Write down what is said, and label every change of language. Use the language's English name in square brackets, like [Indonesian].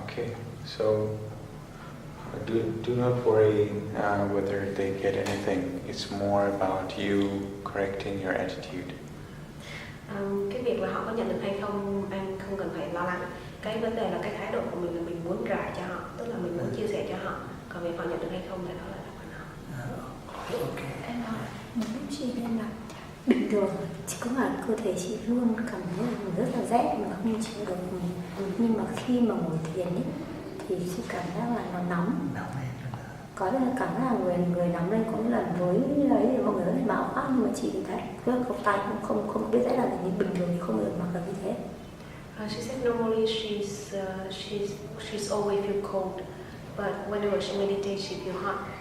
[English] Okay, so do not worry whether they get anything. It's more about you correcting your attitude. [Vietnamese] Cái việc là họ có nhận được hay không anh không cần phải lo lắng. Cái vấn đề là cái thái độ của mình là mình muốn rải cho họ, tức là mình muốn chia sẻ cho họ. Còn việc họ nhận được hay không thì đó là phần họ. Em nói một lúc chị nên là bình thường chỉ có là cơ thể chị luôn cảm thấy là rất là rét mà không chịu được. Nhưng mà khi mà ngồi thiền ấy, thì chị cảm giác là nó nóng. Có là cảm giác là người nóng lên, có là với ấy thì mọi người có thể bảo áp, nhưng mà chị thì thấy cái cộc tay không biết sẽ là gì, bình thường thì không được mặc là như thế. [English] She said normally she's always feel cold, but whenever she meditates she feel hot.